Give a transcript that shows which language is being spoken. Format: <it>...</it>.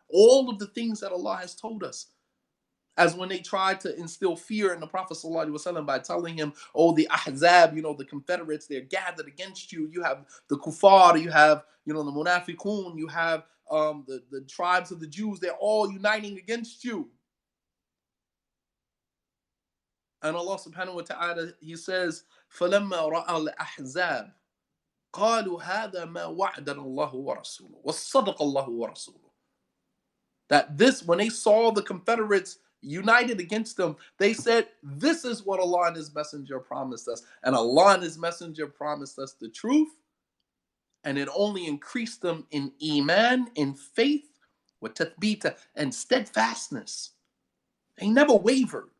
<en>All of the things that Allah has told us. As when they tried to instill fear in the Prophet ﷺ by telling him, oh, the Ahzab, the Confederates, they're gathered against you. You have the Kuffar, you have, the Munafiqun, you have the tribes of the Jews, they're all uniting against you. And Allah subhanahu wa ta'ala, He says,</en> <ar>فَلَمَّا رَأَى الْأَحْزَابِ قالوا هذا ما وعدنا الله ورسوله وصدق الله ورسوله.</ar> <en>That this, when they saw the Confederates united against them, they said, this is what Allah and His Messenger promised us. And Allah and His Messenger promised us the truth, and it only increased them in iman, in faith, with tathbita, and steadfastness. They never wavered.</en>